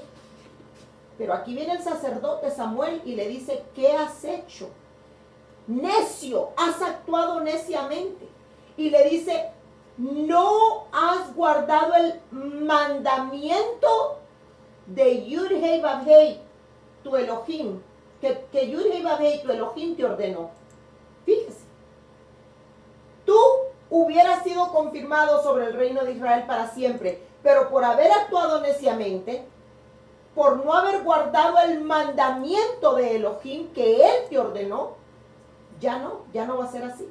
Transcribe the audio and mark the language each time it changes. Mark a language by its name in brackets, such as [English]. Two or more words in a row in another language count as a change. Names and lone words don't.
[Spanish] Pero aquí viene el sacerdote Samuel y le dice, ¿qué has hecho? Necio, has actuado neciamente. Y le dice, no has guardado el mandamiento de Yud-Hei Vav-Hei, tu Elohim, que Yud-Hei Vav-Hei, tu Elohim, te ordenó. Fíjese, tú hubieras sido confirmado sobre el reino de Israel para siempre, pero por haber actuado neciamente, por no haber guardado el mandamiento de Elohim que Él te ordenó, ya no va a ser así.